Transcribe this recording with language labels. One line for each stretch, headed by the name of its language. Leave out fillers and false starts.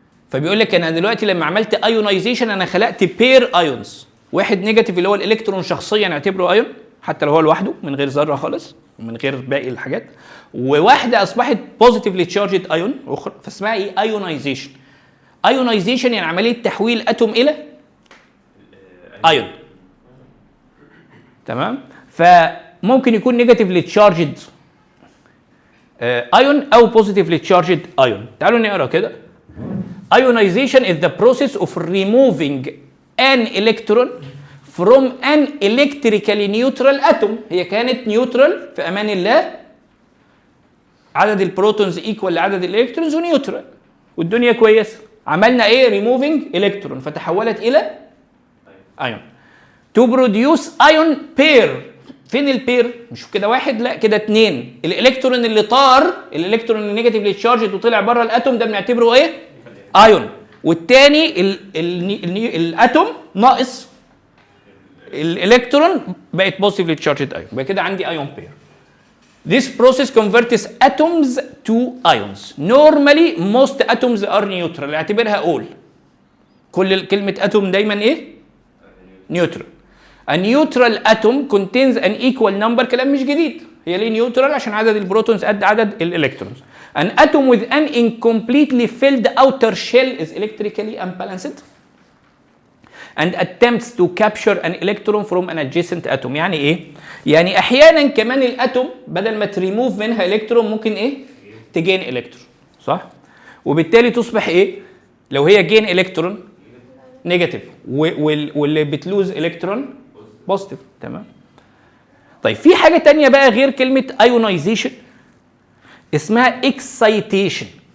Arabic: فبيقول لك انا دلوقتي لما عملت ايونايزيشن انا خلقت بير ايونز، واحد نيجاتيف اللي هو الالكترون شخصيا نعتبره ايون حتى لو هو لوحده من غير ذره خالص ومن غير باقي الحاجات، وواحده اصبحت
English: positively charged ion
Arabic: اخرى، فاسمها ايه؟ ايونايزيشن. ايونايزيشن يعني عمليه تحويل اتوم الى ايون. تمام؟ فممكن يكون
English: negatively charged ion
Arabic: او
English: Positively charged ion.
Arabic: تعالوا نقرا كده.
English: Ionization is the process of removing an electron from an electrically neutral atom.
Arabic: هي كانت نيوترال في امان الله، عدد البروتونز ايكوال لعدد الالكترونز ونيوترال والدنيا كويسه. عملنا ايه؟
English: ريموفينج الكترون
Arabic: فتحولت الى ايون.
English: To produce ion pair.
Arabic: فين البير؟ مش كده واحد، لا كده 2. الالكترون اللي طار، الالكترون النيجاتيفلي تشارجد وطلع بره الاتوم ده بنعتبره ايه؟ ايون. والتاني الاتوم ناقص الالكترون بقت
English: positively charged ion,
Arabic: يبقى كده عندي ايون بير.
English: This process converts atoms to ions. Normally most atoms are neutral.
Arabic: اعتبرها all. كل كلمة اتوم دايما ايه؟ نيوترال.
English: A neutral atom contains an equal number.
Arabic: كلام مش جديد. هي ليه نيوترال؟ عشان عدد البروتونز قد عدد الالكترونز.
English: An atom with an incompletely filled outer shell is electrically unbalanced and attempts to capture an electron from an adjacent atom.
Arabic: يعني ايه؟ يعني احيانا كمان الاتوم بدل ما تريموف منها الكترون ممكن ايه؟ تجين الكترون، صح؟ وبالتالي تصبح ايه؟ لو هي جين الكترون نيجاتيف واللي بتلوز الكترون بوزيتيف. تمام؟ طيب في حاجه تانية بقى غير كلمه ايونايزيشن اسمها اكسايتيشن.